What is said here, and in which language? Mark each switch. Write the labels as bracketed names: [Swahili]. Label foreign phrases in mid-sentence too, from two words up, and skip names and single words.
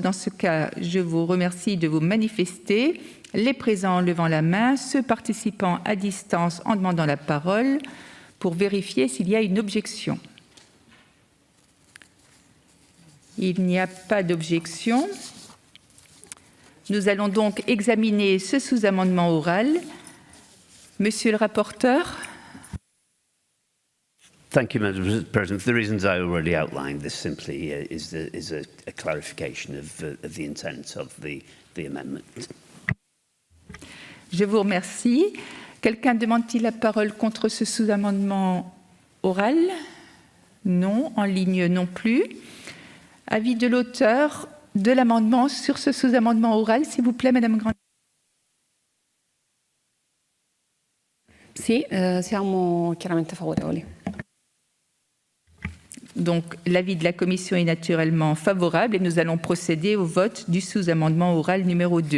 [French] Dans ce cas, je vous remercie de vous manifester, les présents en levant la main, ceux participant à distance en demandant la parole, pour vérifier s'il y a une objection. Il n'y a pas d'objection. Nous allons donc examiner ce sous-amendement oral. Monsieur le rapporteur. [English] Thank you, Madam President. For the reasons I already outlined, this simply is a clarification of the intent of the amendment. [French] Je vous remercie. Quelqu'un demande-t-il la parole contre ce sous-amendement oral? Non. En ligne non plus. Avis de l'auteur de l'amendement sur ce sous-amendement oral, s'il vous plaît, Madame Grandi. [Italian] Sì, siamo chiaramente favorevoli. [French] Donc, l'avis de la Commission est naturellement favorable et nous allons procéder au vote du sous-amendement oral numéro 2.